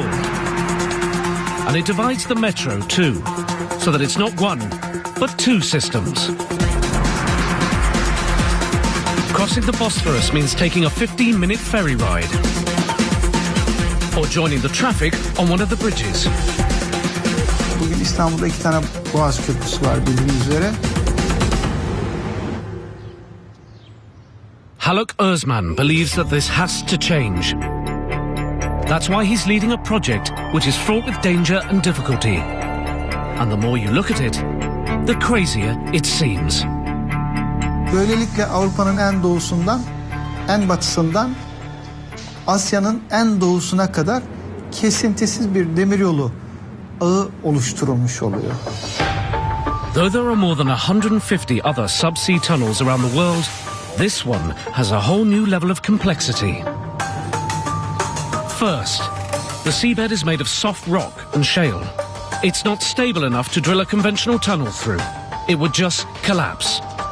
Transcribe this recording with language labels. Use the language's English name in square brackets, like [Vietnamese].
[English] And it divides the metro too, so that it's not 1, but 2 systems. Crossing the Bosphorus means taking a 15-minute ferry ride, or joining the traffic on one of the bridges. [Turkish] Bugün İstanbul'da 2 tane Boğaz Köprüsü var bildiğiniz üzere. [English] Haluk Özman believes that this has to change. That's why he's leading a project which is fraught with danger and difficulty. And the more you look at it, the crazier it seems. [Turkish] Böylelikle Avrupa'nın en doğusundan, en batısından Asya'nın en doğusuna kadar kesintisiz bir demiryolu ağı oluşturulmuş oluyor. [English] Though there are more than 150 other subsea tunnels around the world, this one has a whole new level of complexity. First, the seabed is made of soft rock and shale. It's not stable enough to drill a conventional tunnel through. It would just collapse.